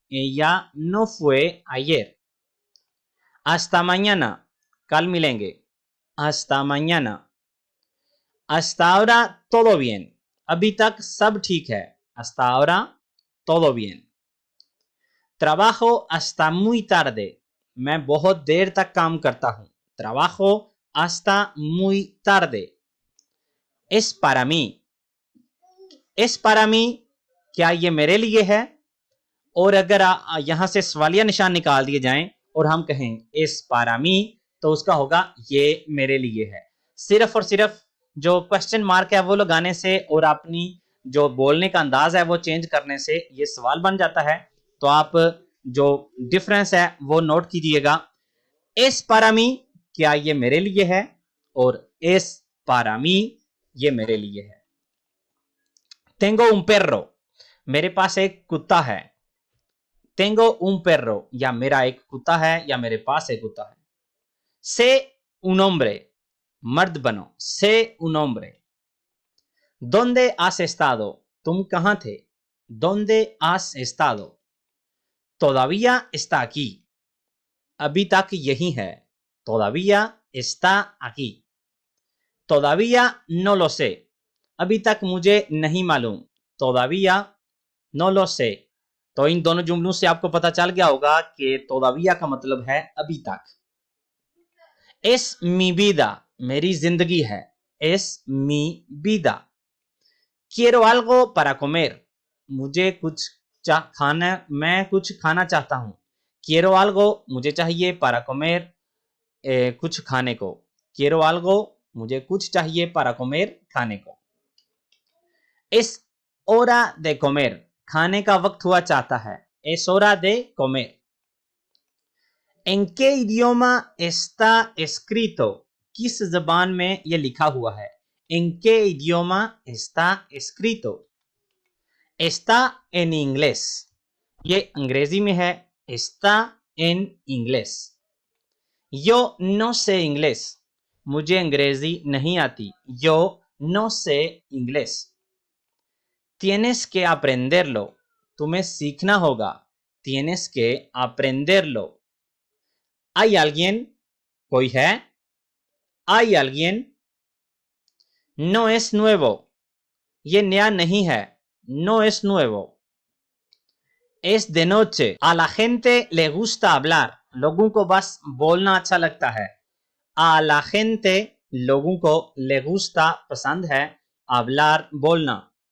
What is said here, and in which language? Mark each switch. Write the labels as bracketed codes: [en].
[es] Ella no fue ayer। Hasta mañana, [hi] कल मिलेंगे। [es] Hasta mañana। Hasta ahora todo bien, [hi] अभी तक सब ठीक है। [es] Hasta ahora todo bien। Trabajo hasta muy tarde, [hi] मैं बहुत देर तक काम करता हूं। [es] Trabajo hasta muy tarde। Es para mí, es para mí, [hi] क्या ये मेरे लिए है? और अगर यहां से सवालिया निशान निकाल दिए जाएं और हम कहें [es] es para mí [hi] तो उसका होगा ये मेरे लिए है। सिर्फ और सिर्फ जो क्वेश्चन मार्क है वो लगाने से और अपनी जो बोलने का अंदाज है वो चेंज करने से ये सवाल बन जाता है। तो आप जो डिफरेंस है वो नोट कीजिएगा। [es] es para mí, [hi] क्या ये मेरे लिए है? और es para mí, ये मेरे लिए है। [es] Tengo un perro, [hi] मेरे पास एक कुत्ता है। Tengo un perro, या मेरा एक कुत्ता है या मेरे पास एक कुत्ता है। [es] Sé un hombre, [hi] मर्द बनो। [es] Sé un hombre। ¿Dónde has estado? [hi] तुम कहां थे? [es] ¿Dónde has estado? Todavía está aquí, [hi] अभी तक यही है। [es] Todavía está aquí। Todavía no lo sé, [hi] अभी तक मुझे नहीं मालूम। [es] Todavía no lo sé। [hi] तो इन दोनों जुमलों से आपको पता चल गया होगा कि todavía का मतलब है अभी तक। [es] Es mi vida, [hi] मेरी जिंदगी है। [es] Es mi vida। Quiero algo para comer, [hi] मुझे कुछ खाना, मैं कुछ खाना चाहता हूं। [es] Quiero algo, [hi] मुझे चाहिए, [es] para comer, [hi] कुछ खाने को। [es] Quiero algo, [hi] मुझे कुछ चाहिए, [es] para comer, [hi] खाने को। [es] Es hora de comer, [hi] खाने का वक्त हुआ चाहता है। [es] Es hora de comer। ¿En qué idioma está escrito? [hi] किस जबान में यह लिखा हुआ है? [es] ¿En qué idioma está escrito? Está en inglés, [hi] ये अंग्रेजी में है। [es] Está en inglés। Yo no sé inglés, [hi] मुझे अंग्रेजी नहीं आती। [es] Yo no sé inglés. Tienes que aprenderlo. [hi] तुम्हें सीखना होगा. [es] Tienes que aprenderlo. ¿Hay alguien? [hi] कोई है? [es] ¿Hay alguien? No es nuevo. [hi] ये नया नहीं है. [es] No es nuevo. Es de noche. A la gente le gusta hablar. [hi] लोगों को बस बोलना अच्छा लगता है. [es] A la gente [hi] लोगों को [es] le gusta [hi] पसंद है [es] hablar [hi] बोलना.